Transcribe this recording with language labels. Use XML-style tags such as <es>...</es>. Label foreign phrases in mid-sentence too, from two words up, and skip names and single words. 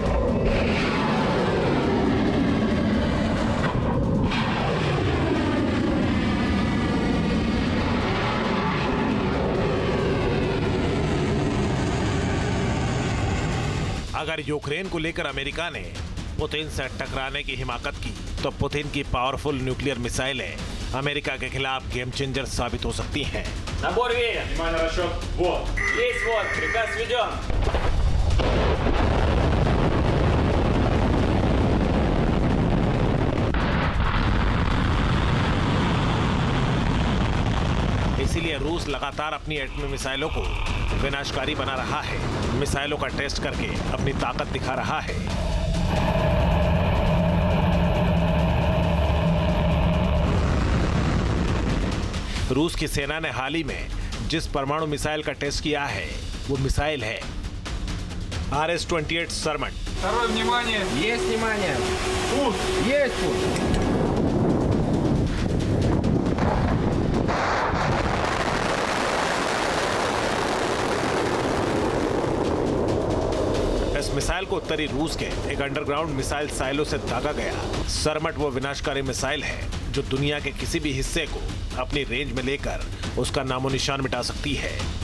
<hi>अगर यूक्रेन को लेकर अमेरिका ने पुतिन से टकराने की हिमाकत की तो पुतिन की</hi> <en>powerful nuclear missiles</en> <hi>अमेरिका के खिलाफ</hi> <en>game changer</en> <hi>साबित हो सकती हैं।</hi> <ru>Набор веер. Внимание, расчет. Вот. Есть вот. Приказ введен.</ru> <hi>इसीलिए रूस लगातार अपनी एटमी मिसाइलों को विनाशकारी बना रहा है। मिसाइलों का टेस्ट करके अपनी ताकत दिखा रहा है। रूस की सेना ने हाल ही में जिस परमाणु मिसाइल का टेस्ट किया है वो मिसाइल है RS-28 सरमट।</hi> <ru>Второе внимание. Есть внимание. Тут. Есть тут.</ru> <hi>इस मिसाइल को उत्तरी रूस के एक</hi> <en>underground missile silo</en> <hi>से दागा गया। सरमट वो विनाशकारी मिसाइल है जो दुनिया के किसी भी हिस्से को अपनी रेंज में लेकर उसका नामो निशान मिटा सकती है।</hi>